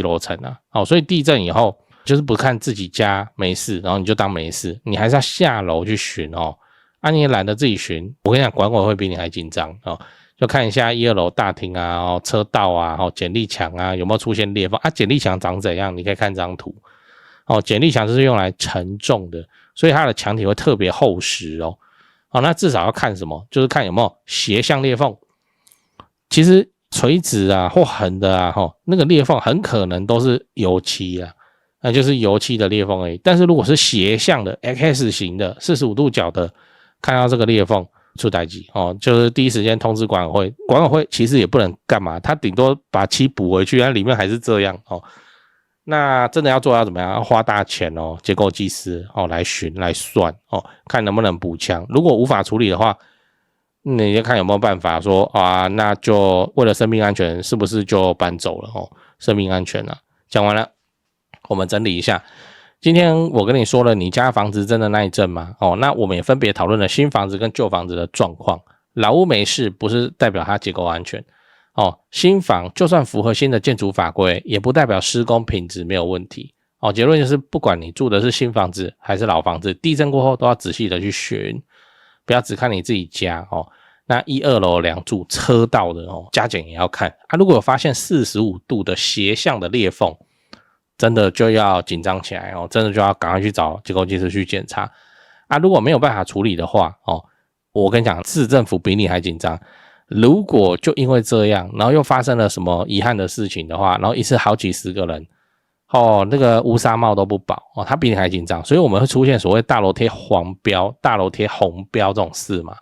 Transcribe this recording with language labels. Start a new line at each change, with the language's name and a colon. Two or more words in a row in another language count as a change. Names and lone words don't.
Chinese: 樓層所以地震以後就是不看自己家沒事，然後你就當沒事，你還是要下樓去巡你也懶得自己巡，我跟你講，管委會比你還緊張就看一下1、2樓大廳車道剪力牆有沒有出現裂縫剪力牆長怎樣？你可以看這張圖剪力牆就是用來承重的，所以它的牆體會特別厚實那至少要看什麼？就是看有沒有斜向裂縫。其實垂直或橫的那個裂縫很可能都是油漆那就是油漆的裂縫而已。但是如果是斜向的 X 型的45度角的，看到這個裂縫出代誌就是第一時間通知管委會。管委會其實也不能幹嘛，他頂多把漆補回去，但裡面還是這樣那真的要做要怎麼樣？要花大錢哦，結構技師哦來巡來算哦，看能不能補強。如果無法處理的話，你就看有沒有辦法說啊，那就為了生命安全，是不是就搬走了哦？生命安全啊，講完了，我們整理一下。今天我跟你說了，你家房子真的耐震嗎？哦，那我們也分別討論了新房子跟舊房子的狀況。老屋沒事，不是代表它結構安全。哦，新房就算符合新的建築法規，也不代表施工品質沒有問題。哦，結論就是，不管你住的是新房子還是老房子，地震過後都要仔細的去巡，不要只看你自己家哦。那1、2樓梁柱車道的哦，加減也要看啊。如果有發現45度的斜向的裂縫，真的就要緊張起來哦，真的就要趕快去找結構技師去檢查啊。如果沒有辦法處理的話哦，我跟你講，市政府比你還緊張。如果就因為這樣，然後又發生了什麼遺憾的事情的話，然後一次好幾十個人，哦，那個烏紗帽都不保哦，他比你還緊張，所以我們會出現所謂大樓貼黃標、大樓貼紅標這種事嘛。